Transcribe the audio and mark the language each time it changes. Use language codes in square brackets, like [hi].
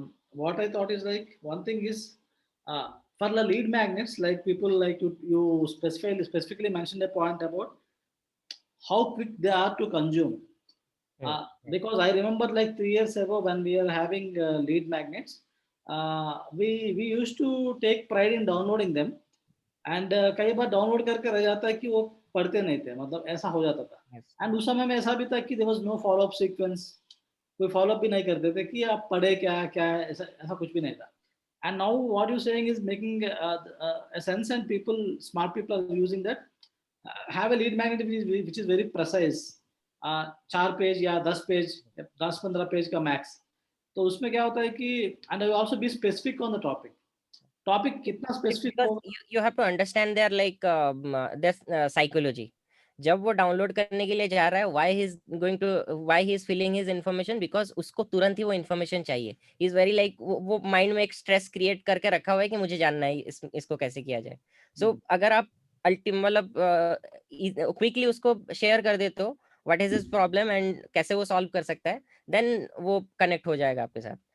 [en] What I thought is like one thing is for the lead magnets, like people like you specifically mentioned a point about how quick they are to consume. Because I remember like 3 years ago when we were having lead magnets, we used to take pride in downloading them, and [hi] कई बार download करके रह जाता है कि वो पढ़ते नहीं थे, मतलब ऐसा हो जाता था. एंड उस समय में ऐसा भी था कि [en] there was no follow up sequence, [hi] कोई फॉलो अप भी नहीं करते थे कि आप पढ़े क्या क्या, ऐसा कुछ भी नहीं था. [en] And now what you saying is making a sense, and smart people are using that. Have a lead magnet which is very precise. [hi] 4 page या 10 पेज, 10-15 पेज का मैक्स. तो उसमें क्या होता है कि [en] and also be specific on the topic [hi] कितना specific हो. [en] You have to understand their like their psychology. [hi] जब वो डाउनलोड करने के लिए जा रहा है, [en] why he is filling his information, because [hi] उसको तुरंत ही वो इन्फॉर्मेशन चाहिए. [en] He is very like [hi] वो माइंड में एक स्ट्रेस क्रिएट करके रखा हुआ है कि मुझे जानना है इसको कैसे किया जाए. सो अगर आप मतलब क्विकली उसको शेयर कर देते हो [en] what is his problem [hi] and कैसे वो सॉल्व कर सकता है, देन वो कनेक्ट हो जाएगा आपके साथ.